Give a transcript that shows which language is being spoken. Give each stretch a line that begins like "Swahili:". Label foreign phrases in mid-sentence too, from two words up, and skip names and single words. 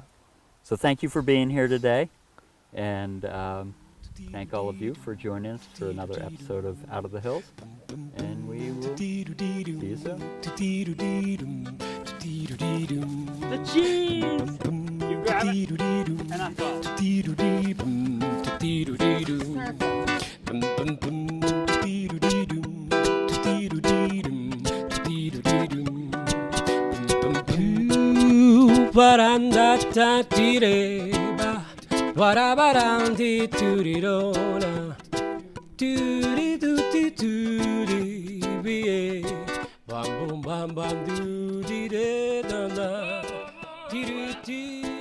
English: So thank you for being here today, and thank all of you for joining us for another episode of Out of the Hills, and we will see you soon. The cheese! You grab it, and I Barandata tireba, warabarandi turirona, turi tuti turi biye, bam bum bam bam do di de da da, tiri